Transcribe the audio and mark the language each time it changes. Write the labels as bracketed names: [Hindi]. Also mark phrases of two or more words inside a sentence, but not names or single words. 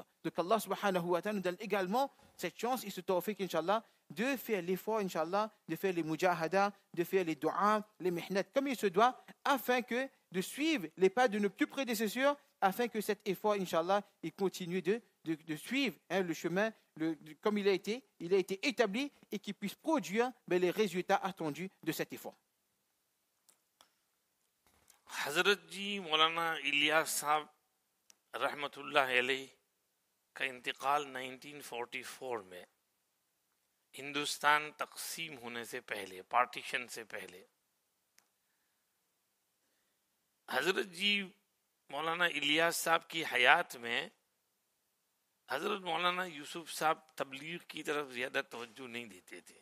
[French] Donc [Arabic] الله سبحانه وتعالى [French] nous donne également cette chance et ce tawfiq, Inch'Allah, de faire l'effort, Inch'Allah, de faire les mujahadas, de faire les du'as, les mihnat, comme il se doit, afin que de suivre les pas de nos plus prédécesseurs, afin que cet effort, Inch'Allah, il continue de suivre le chemin comme il a été établi et qu'il puisse produire les résultats attendus de cet effort. [Urdu] حضرت جی مولانا الیاس صاحب [Arabic] رحمۃ اللہ علیہ [Urdu] کا انتقال 1944 میں ہندوستان تقسیم ہونے سے پہلے، پارٹیشن سے پہلے، حضرت جی مولانا الیاس صاحب کی حیات میں حضرت مولانا یوسف صاحب تبلیغ کی طرف زیادہ توجہ نہیں دیتے تھے.